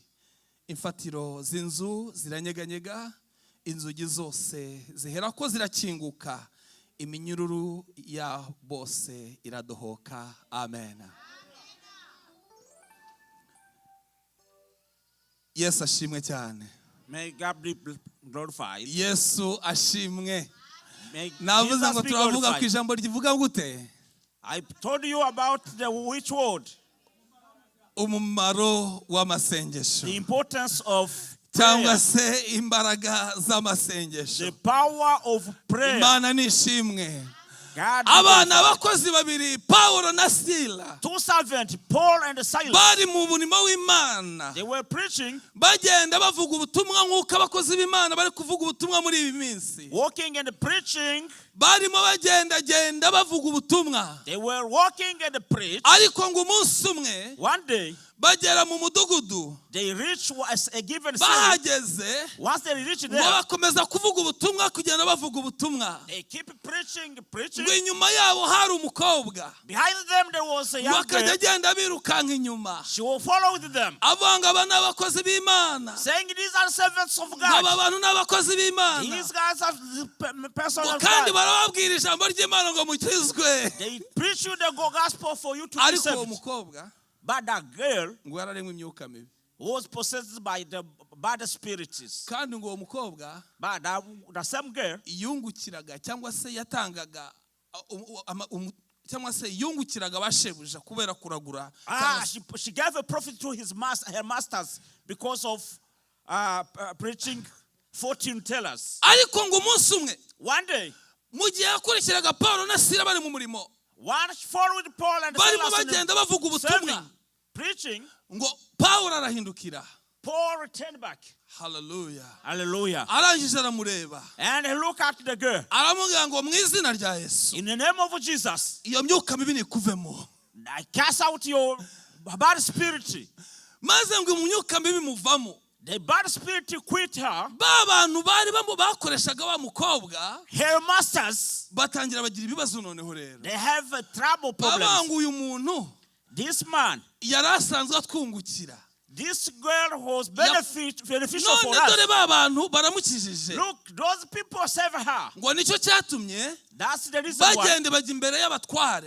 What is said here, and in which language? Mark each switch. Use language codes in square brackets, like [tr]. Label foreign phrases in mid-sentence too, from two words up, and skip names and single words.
[rw] Imfatiro z'inzu ziranyeganyega, inzugi zose zihera ko zirakinguka, iminyururu ya bose iradohoka. Amen. Yesu ashimwe cyane. [en] May God be glorified. [rw] Yesu ashimwe. [en] May [rw] Navuze [en] Jesus [rw] ngo [en] be [rw] turavuga ku [en] glorified. [rw] ijambo rivuga gute? [en] I told you about the which word? [rw] Umumaro w'amasengesho. [en] The importance of [rw] Cyangwa [en] prayer. [rw] se imbaraga z'amasengesho. [en] The power of prayer. [rw] Imana nishimwe. [en] God be [rw] Abana [en] glorified. [rw] abakozi babiri Paulo na Sila [en] Two servants, Paul and Silas, [rw] bari mu murimo w'Imana. [en] they were preaching, [rw] Bagenda bavuga ubutumwa nk'uko abakozi b'Imana bari kuvuga ubutumwa muri ibi minsi. [en] walking and preaching. [rw] Barimo bagenda bavuga ubutumwa. [en] They were walking and preach. [rw] Ariko ngo umunsi umwe [en] One day, [rw] bagera mu mudugudu. [en] they reached a given city. [rw] Bahageze [en] Once they reached [rw] ngo [en] there, [rw] bakomeza kuvuga ubutumwa kugenda bavuga ubutumwa. [en] they keep preaching. [rw] Ngo inyuma yabo hari umukobwa. [en] Behind them, there was a young [rw] Bakajya [en] girl. [rw] agenda birukanka inyuma. [en] She will follow with them, [rw] Avanga aba n'abakozi b'Imana. [en] saying, "These are servants of [rw] Aba [en] God. [rw] bantu n'abakozi b'Imana. [en] These guys are the person [rw] Ngo [en] of [rw] kandi [en] God." [rw] barababwira ijambo ry'Imana ngo mukizwe. [en] They preach you the gospel for you to be [rw] Ariko uwo [en] saved. [rw] mukobwa [en] But that girl [rw] ngo yararemwe imyuka mibi. [en] was possessed by the bad spirits. [rw] Kandi ngo uwo mukobwa [en] But the same girl, [rw] yungukiraga cyangwa se yatangaga cyangwa se yungukiraga abashebuja kubera kuragura. [en] she gave a profit to her masters because of preaching fortune tellers. [rw] Ariko ngo umunsi umwe [en] One day, [rw] mu gihe yakurikiraga Paulo na Sila bari mu murimo, [en] one followed Paul and [rw] barimo [en] Silas in [rw] bagenda bavuga [en] the [rw] ubutumwa, [en] serving, preaching. [rw] ngo Paulo arahindukira. [en] Paul returned back. [rw] Hallelujah. [en] Hallelujah. [rw] Arangije aramureba. [en] And he looked at the girl. [rw] Aramubwira ngo mu izina rya Yesu [en] In the name of Jesus, [rw] iyo myuka mibi nikuvemo. [en] I cast out your bad spirit. [rw] Maze ngo imyuka mibi muvamo. [en] The bad spirit quit her. [rw] Ba bantu bari bakoreshaga wa mukobwa [en] Her masters, [rw] batangira bagira ibibazo noneho rero. [en] they have trouble problems. [rw] Babanga uyu muntu [en] This man, [rw] yari asanzwe atwungukira. [en] this girl was beneficial for [rw] None [en] us. [rw] dore ba bantu baramukijije. [en] Look, those people save her. [rw] Ngo nicyo cyatumye [en] That's the reason why [rw] bagende bajya imbere y'abatware.